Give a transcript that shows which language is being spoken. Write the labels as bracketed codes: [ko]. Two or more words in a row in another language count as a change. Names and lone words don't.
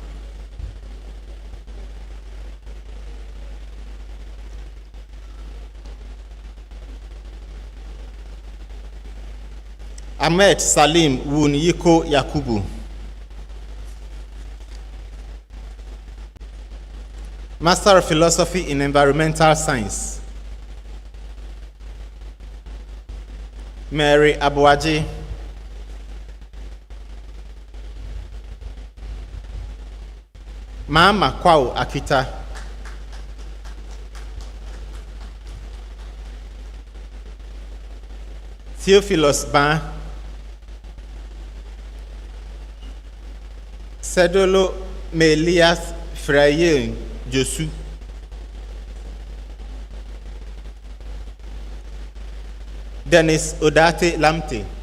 [en] Ahmed Salim Wun Yiko Yakubu, Master of Philosophy in Environmental Science, Mary Abuaji, Mama Kwao Akita, Theophilus Ban, Sedolo Melias Frayen Josu, Dennis Odate Lamte,